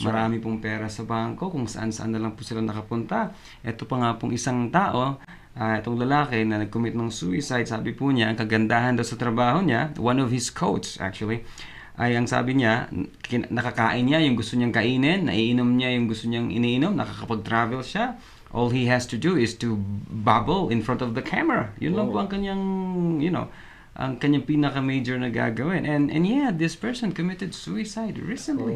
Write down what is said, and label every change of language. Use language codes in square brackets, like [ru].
[tl] Marami pong pera sa bangko, kung saan-saan na lang po sila nakapunta. Ito pa nga pong isang tao, itong lalaki na nag-commit ng suicide, sabi po niya, ang kagandahan daw sa trabaho niya, [en] one of his coach actually, [tl] ay ang sabi niya, nakakain niya yung gusto niyang kainin, naiinom niya yung gusto niyang iniinom, nakakapag-travel siya. [en] All he has to do is to babble in front of the camera. [tl] Yun lang po ang kanyang, you know, ang kanyang pinaka-major na gagawin. [en] And yeah, this person committed suicide recently.